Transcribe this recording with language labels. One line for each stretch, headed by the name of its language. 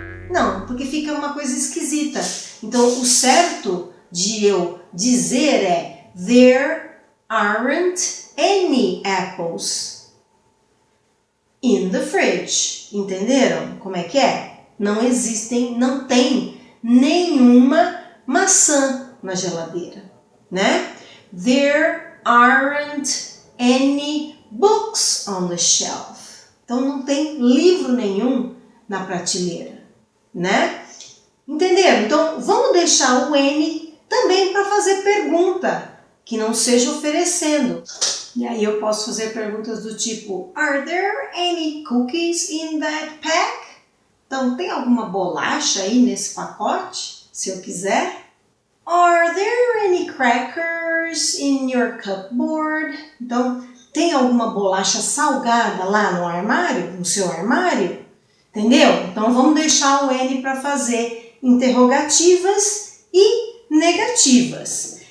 Portuguese: Não, porque fica uma coisa esquisita. Então, o certo de eu dizer é
English: there aren't any apples in the fridge.
Portuguese: Entenderam como é que é? Não tem nenhuma maçã na geladeira, né?
English: There aren't any books on the shelf.
Portuguese: Então, não tem livro nenhum na prateleira, né? Entenderam? Então, vamos deixar o N também para fazer pergunta, que não seja oferecendo. E aí eu posso fazer perguntas do tipo,
English: are there any cookies in that pack?
Portuguese: Então, tem alguma bolacha aí nesse pacote, se eu quiser?
English: Are there any crackers in your cupboard?
Portuguese: Então, tem alguma bolacha salgada lá no armário, no seu armário? Entendeu? Então, vamos deixar o N para fazer interrogativas e negativas.